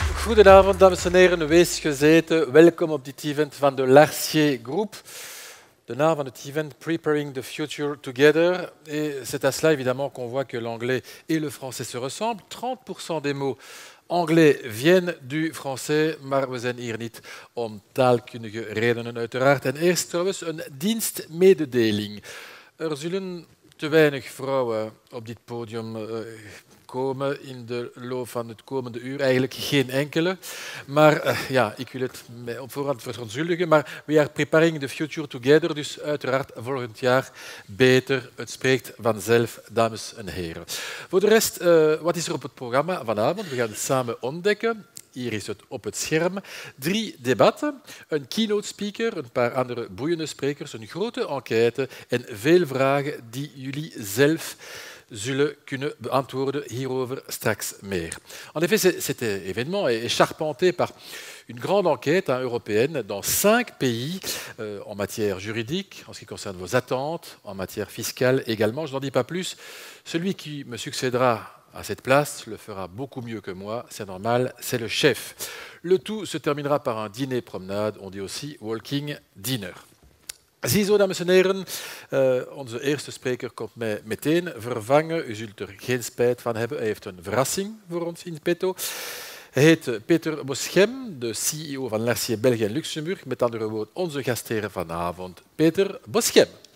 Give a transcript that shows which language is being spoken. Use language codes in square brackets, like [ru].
[nl] Goedenavond, dames en heren. Wees gezeten. Welkom op dit event van de Larcier Group. De naam van het event, Preparing the Future Together. [fr] Et c'est à cela, évidemment, qu'on voit que l'anglais et le français se ressemblent. 30% des mots anglais viennent du français, [nl] maar we zijn hier niet om taalkundige redenen, uiteraard. En eerst trouwens een dienstmededeling. Er zullen te weinig vrouwen op dit podium komen in de loop van het komende uur. Eigenlijk geen enkele. Maar ja, ik wil het mij op voorhand verontschuldigen. [en] Maar we are preparing the future together. [nl] Dus uiteraard volgend jaar beter. Het spreekt vanzelf, dames en heren. Voor de rest, wat is er op het programma vanavond? We gaan het samen ontdekken. Hier is het op het scherm. 3 debatten, een keynote speaker, een paar andere boeiende sprekers, een grote enquête en veel vragen die jullie zelf zullen kunnen beantwoorden. Hierover straks meer. [fr] En effet, cet événement est charpenté par une grande enquête européenne dans 5 pays en matière juridique, en ce qui concerne vos attentes, en matière fiscale également. Je n'en dis pas plus. Celui qui me succédera à cette place le fera beaucoup mieux que moi, c'est normal, c'est le chef. Le tout se terminera par un dîner-promenade, on dit aussi walking dinner. [nl] Ziezo, dames en heren, onze eerste spreker komt mij meteen vervangen. U zult er geen spijt van hebben, hij heeft een verrassing voor ons in petto. Hij heet Peter Boschem, de CEO van Larcier België en Luxemburg, met andere woorden onze gastheer vanavond, Peter Boschem.